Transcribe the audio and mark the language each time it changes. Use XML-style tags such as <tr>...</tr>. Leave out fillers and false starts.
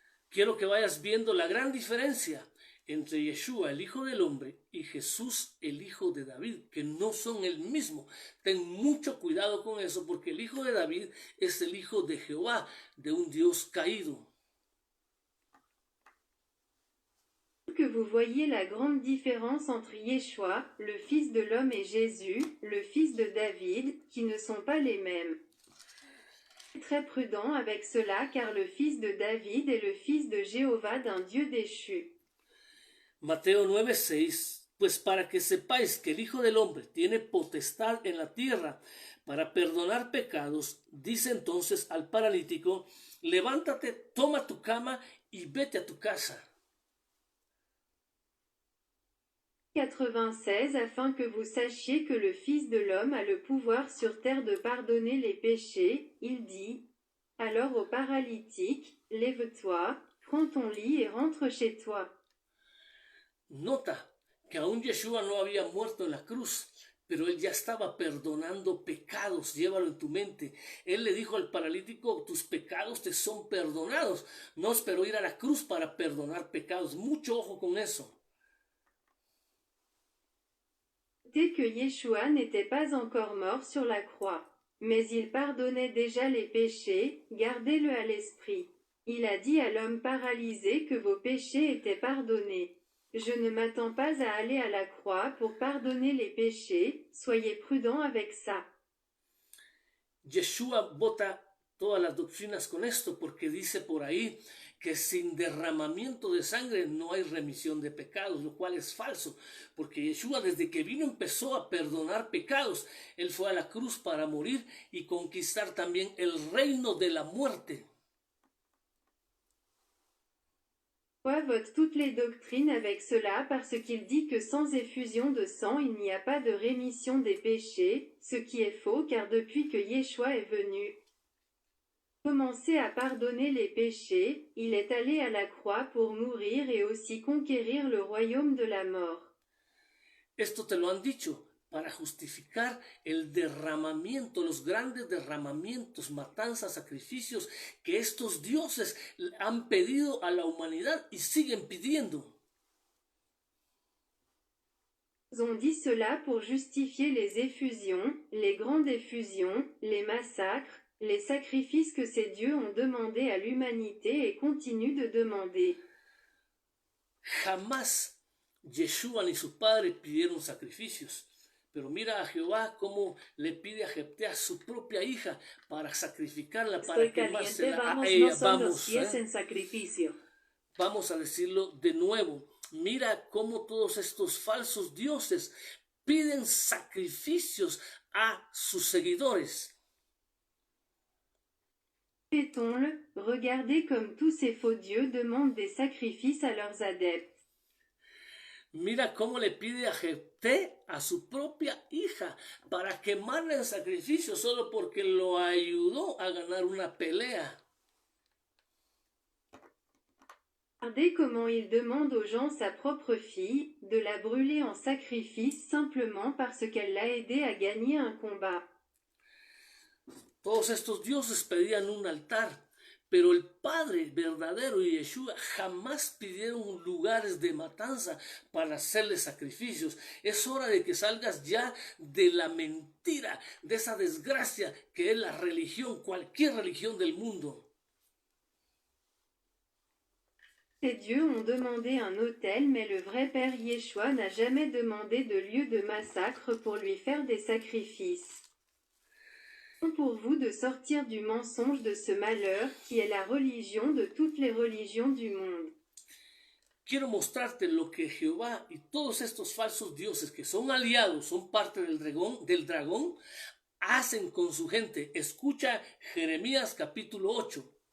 <es>Quiero que vayas viendo la gran diferencia entre Yeshua, el Hijo del Hombre, y Jesús, el Hijo de David, que no son el mismo. Ten mucho cuidado con eso, porque el Hijo de David es el Hijo de Jehová, de un Dios caído.</es> <fr>Que vous voyez la grande différence entre Yeshua, le Fils de l'homme, et Jésus, le Fils de David, qui ne sont pas les mêmes. Très prudent avec cela, car le Fils de David est le Fils de Jéhovah, d'un Dieu déchu.</fr> <es>Mateo 9:6. Pues para que sepáis que el Hijo del Hombre tiene potestad en la tierra para perdonar pecados, dice entonces al paralítico, levántate, toma tu cama y vete a tu casa.</es> <fr>96 Afin que vous sachiez que le Fils de l'homme a le pouvoir sur terre de pardonner les péchés, il dit, alors au paralytique, lève-toi, prends ton lit et rentre chez toi.</fr> <es>Nota que aún Yeshua no había muerto en la cruz, pero él ya estaba perdonando pecados. Llévalo en tu mente. Él le dijo al paralítico, tus pecados te son perdonados. No esperó ir a la cruz para perdonar pecados. Mucho ojo con eso.</es> <fr>Que Yeshua n'était pas encore mort sur la croix, mais il pardonnait déjà les péchés, gardez-le à l'esprit. Il a dit à l'homme paralysé que vos péchés étaient pardonnés. Je ne m'attends pas à aller à la croix pour pardonner les péchés, soyez prudents avec ça.</fr> <es>Yeshua bota todas las doctrinas con esto porque dice por ahí que sin derramamiento de sangre no hay remisión de pecados, lo cual es falso, porque Yeshua desde que vino empezó a perdonar pecados. Él fue a la cruz para morir y conquistar también el reino de la muerte.</es> <fr>Vote toutes les doctrines avec cela parce qu'il dit que sans effusion de sang il n'y a pas de rémission des péchés, ce qui est faux car depuis que Yeshua est venu commencer à pardonner les péchés, il est allé à la croix pour mourir et aussi conquérir le royaume de la mort.</fr> <es>Esto te lo han dicho para justificar el derramamiento, los grandes derramamientos, matanzas, sacrificios que estos dioses han pedido a la humanidad y siguen pidiendo.</es> <fr>On dit cela pour justifier les effusions, les grandes effusions, les massacres, les sacrifices que ces dieux ont demandé à l'humanité et continuent de demander.</fr> <es>Jamás Yeshua ni su padre pidieron sacrificios. Pero mira a Jehová cómo le pide a Jefté a su propia hija para sacrificarla, para quemársela a ella. Vamos a decirlo de nuevo. Mira cómo todos estos falsos dioses piden sacrificios a sus seguidores.</es> <fr>Répétons-le, regardez comme tous ces faux dieux demandent des sacrifices à leurs adeptes.</fr> <es>Mira cómo le pide a Jefté a su propia hija para quemarla en sacrificio solo porque lo ayudó a ganar una pelea.</es> <fr>Regardez comment il demande aux gens sa propre fille, de la brûler en sacrifice simplement parce qu'elle l'a aidé à gagner un combat.</fr> <es>Todos estos dioses pedían un altar, pero el Padre verdadero y Yeshua jamás pidieron lugares de matanza para hacerle sacrificios. Es hora de que salgas ya de la mentira, de esa desgracia que es la religión, cualquier religión del mundo.</es> <fr>Ces dieux ont demandé un autel, mais le vrai Père Yeshua n'a jamais demandé de lieu de massacre pour lui faire des sacrifices. Pour vous de sortir du mensonge de ce malheur qui est la religion de toutes les religions du monde.</fr> <es>Quiero mostrarte lo que Jehová y todos estos falsos dioses que son aliados, son parte del dragón, hacen con su gente. Escucha Jeremías capítulo 8.</es>